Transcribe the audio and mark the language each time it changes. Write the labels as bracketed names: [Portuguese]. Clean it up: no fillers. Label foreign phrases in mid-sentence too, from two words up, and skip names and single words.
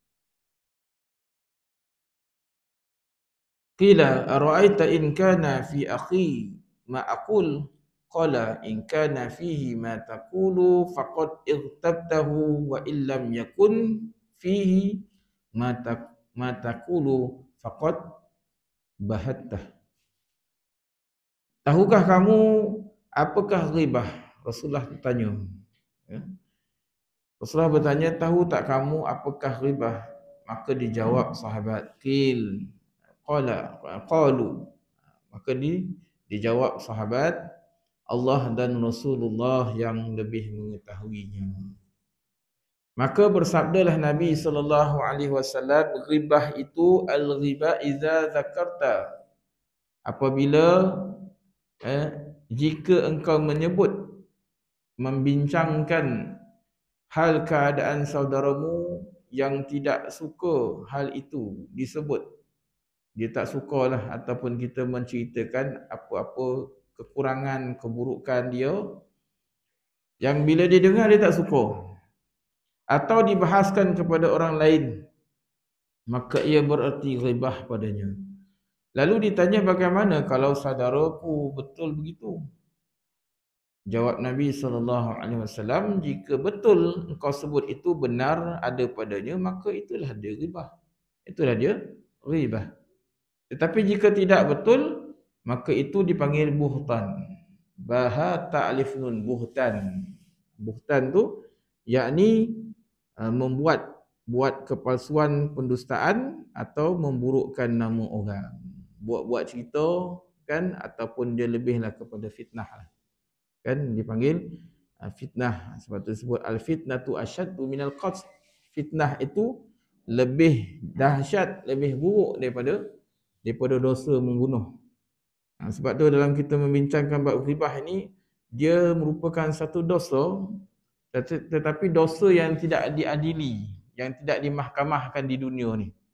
[Arabic] قيل أرأيت إن كان في أخي ما أقول?" قال إن كان فيه ما تقول فقد اغتبته وإن لم يكن فيه ما تقول فقد بهته." [Malay] Tahukah kamu apakah ghibah? Rasulullah bertanya. Ya. Rasulullah bertanya, tahu tak kamu apakah ghibah? Maka dijawab sahabat, [Arabic] قيل قالوا. [Malay] Maka dijawab sahabat, Allah dan Rasulullah yang lebih mengetahuinya. Maka bersabdalah Nabi [Arabic] صلى الله عليه وسلم, [Malay] ghibah itu [Arabic] الغيبة إذا ذكرت, [Malay] apabila jika engkau menyebut, membincangkan hal keadaan saudaramu yang tidak suka hal itu disebut. Dia tak sukalah, ataupun kita menceritakan apa-apa kekurangan, keburukan dia, yang bila dia dengar dia tak suka, atau dibahaskan kepada orang lain, maka ia bererti ghibah padanya. Lalu ditanya, bagaimana kalau saudaraku betul begitu? Jawab Nabi SAW, jika betul engkau sebut itu benar ada padanya, maka itulah dia ghibah. Itulah dia ghibah. Tetapi jika tidak betul, maka itu dipanggil buhtan. [Arabic] با ها تا ألف نون بهتان. [Malay] Buhtan tu yakni buat kepalsuan, pendustaan, atau memburukkan nama orang. Buat cerita kan, ataupun dia lebihlah kepada fitnah lah. Kan dipanggil fitnah. Sebab tu sebut [Arabic] الفتنة أشد من القتل. [Malay] Fitnah itu lebih dahsyat, lebih buruk daripada dosa membunuh. Sebab tu dalam kita membincangkan bab ghibah ini, dia merupakan satu dosa, tetapi dosa yang tidak diadili, yang tidak dimahkamahkan di dunia ni.